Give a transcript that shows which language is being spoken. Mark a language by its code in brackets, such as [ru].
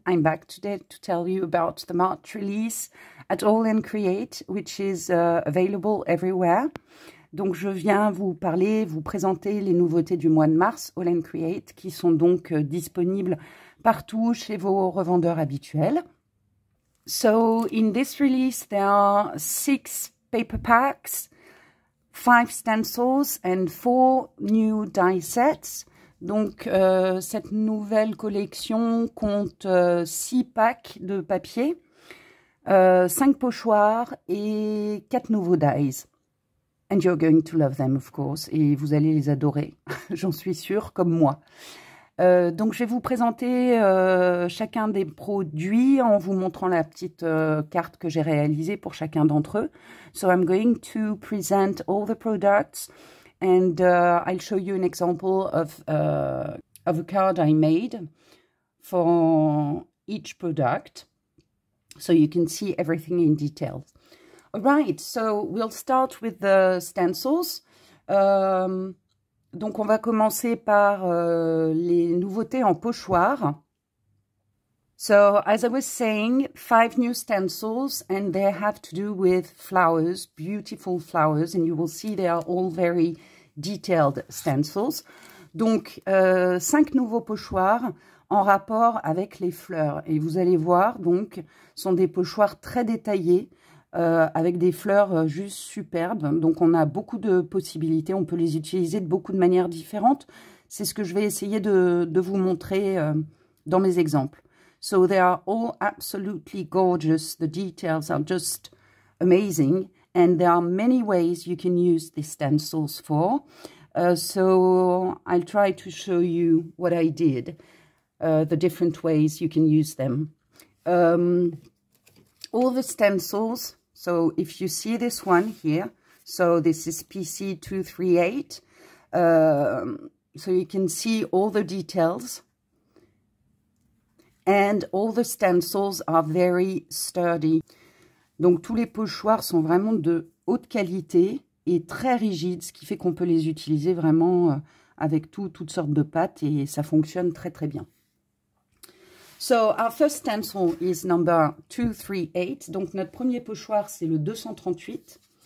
[en] I'm back today to tell you about the March release at AALL Create, which is available everywhere. [fr] Donc je viens vous parler, vous présenter les nouveautés du mois de mars AALL Create qui sont donc disponibles partout chez vos revendeurs habituels. [en] So in this release there are 6 paper packs, 5 stencils and 4 new die sets. [fr] Donc, cette nouvelle collection compte 6 packs de papier, 5 pochoirs et 4 nouveaux dies. [en] And you're going to love them, of course. [fr] Et vous allez les adorer, j'en suis sûre, comme moi. Donc, je vais vous présenter chacun des produits en vous montrant la petite carte que j'ai réalisée pour chacun d'entre eux. [en] So, I'm going to present all the products. And I'll show you an example of a card I made for each product, so you can see everything in detail. All right, so we'll start with the stencils. [fr] Donc on va commencer par les nouveautés en pochoir. [en] So, as I was saying, 5 new stencils, and they have to do with flowers, beautiful flowers, and you will see they are all very detailed stencils. [fr] Donc, 5 nouveaux pochoirs en rapport avec les fleurs. Et vous allez voir, donc, sont des pochoirs très détaillés, avec des fleurs juste superbes. Donc, on a beaucoup de possibilités, on peut les utiliser de beaucoup de manières différentes. C'est ce que je vais essayer de vous montrer dans mes exemples. [en] So they are all absolutely gorgeous. The details are just amazing. And there are many ways you can use these stencils for. So I'll try to show you what I did, the different ways you can use them. All the stencils, so if you see this one here, so this is PC238. So you can see all the details. And all the stencils are very sturdy. [fr] Donc, tous les pochoirs sont vraiment de haute qualité et très rigides, ce qui fait qu'on peut les utiliser vraiment avec toutes sortes de pâtes et ça fonctionne très très bien. [en] So, our first stencil is number 238. [fr] Donc, notre premier pochoir, c'est le 238.